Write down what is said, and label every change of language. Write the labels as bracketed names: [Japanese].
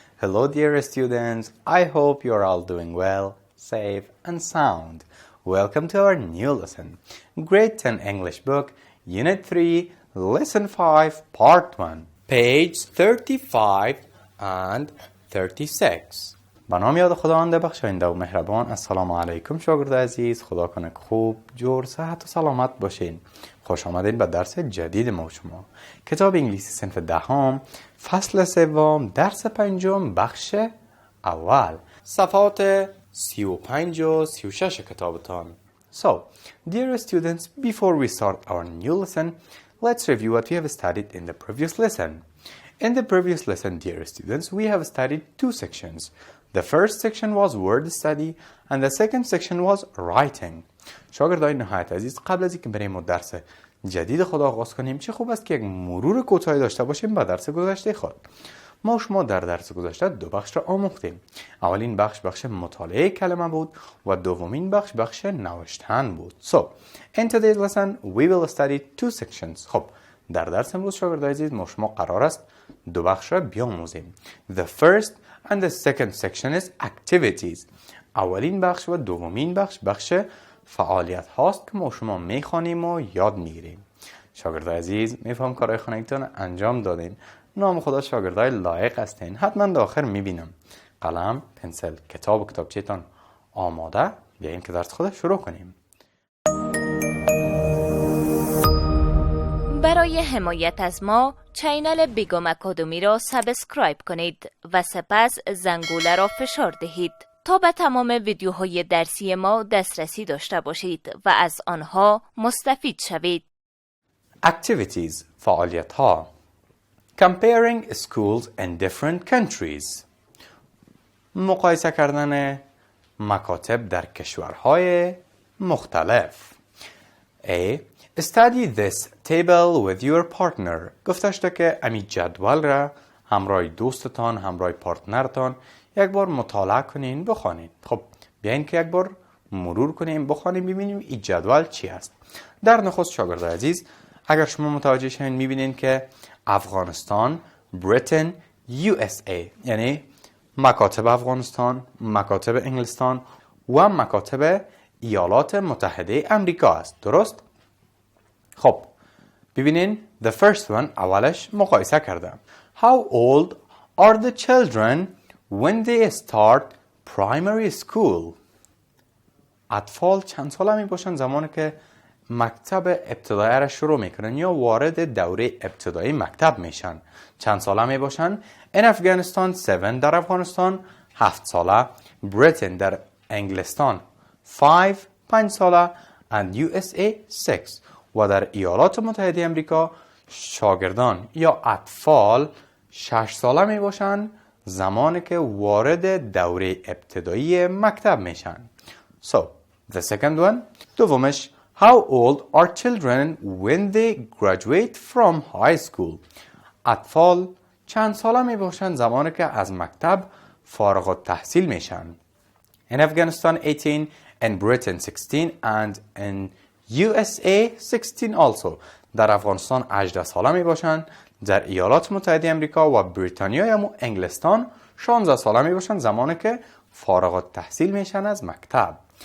[English] Hello dear students, I hope you are all doing well, safe and sound. Welcome to our new lesson, Grade 10 English book, Unit 3, Lesson 5, Part 1, page 35 and 36. [Persian] به نام یاد خداوند بخشاینده و مهربان. السلام علیکم شاگرد عزیز، خدا کنه که خوب، جور، صحت و سلامت باشین. خوش آمدین به درس جدید ما شما. کتاب انگلیسی صنف دهم، فصل سوم، درس پنجم، بخش اول، صفحات 35 و 36 کتابتان. [English] So, dear students, before we start our new lesson, let's review what we have studied in the previous lesson. In the previous lesson, dear students, we have studied two sections. The first section was word study and the second section was writing. [Persian] شاگردای نهایت عزیز، قبل از اینکه بریم درس جدید خود آغاز کنیم، چه خوب است که یک مرور کوتاهی داشته باشیم به درس گذشته خود. ما شما در درس گذشته دو بخش را آموختیم. اولین بخش مطالعه کلمه بود و دومین بخش نوشتن بود. [English] So, in today's lesson we will study two sections. [Persian] خب، در درس امروز شاگردای عزیز ما شما قرار است دو بخش را بیاموزیم. [English] The first and the second section is activities. [Persian] اولین بخش و دومین بخش فعالیت هاست که ما شما میخوانیم و یاد میگیریم. شاگردای عزیز، میفهم کارهای خانگیتون انجام دادین. نام خدا شاگردای لایق هستین. حتما در آخر میبینم. قلم، پنسل، کتاب و کتابچه‌تان آماده؟ بیاییم که درس خود شروع کنیم. برای حمایت از ما چینل بیگم آکادمی را سابسکرایب کنید و سپس زنگوله را فشار دهید تا به تمام ویدیوهای درسی ما دسترسی داشته باشید و از آنها مستفید شوید. Activities، فعالیت ها. [English] Comparing schools in different countries. [Persian] مقایسه کردن مکاتب در کشورهای مختلف. [English] A. Study this table with your partner. [Persian] گفته شده که امی جدول را همراه دوستتان، همراه پارتنرتان یک بار مطالعه کنین، بخوانید. خب، بیاین که یک بار مرور کنیم، بخوانیم، ببینیم این جدول چی است. در نخست شاگرد عزیز، اگر شما متوجه شوین میبینین که افغانستان، بریتن، USA، یعنی مکاتب افغانستان، مکاتب انگلستان و مکاتب ایالات متحده امریکا است. درست؟ خب، ببینین [English] the first one [Persian] اولش مقایسه کردم. [English] How old are the children when they start primary school? [Persian] اطفال چند ساله می باشن زمانی که مکتب ابتدایی را شروع میکنن یا وارد دوره ابتدایی مکتب میشن؟ چند ساله می باشن؟ [English] In Afghanistan 7، [Persian] در افغانستان 7 ساله، بریتن در انگلستان 5 ساله [English] and USA 6. [Persian] و در ایالات متحده امریکا شاگردان یا اطفال 6 ساله می باشن زمانی که وارد دوره ابتدایی مکتب میشن. [English] So, the second one. دومش How old are children when they graduate from high school? [Persian] اطفال چند ساله می باشن زمانی که از مکتب فارغ التحصیل میشن؟ [English] In Afghanistan 18, in Britain 16 and in USA 16 also. [Persian] در افغانستان 18 ساله می باشن، در ایالات متحده امریکا و بریتانیا یا انگلستان 16 ساله می باشن زمانی که فارغ التحصیل میشن از مکتب.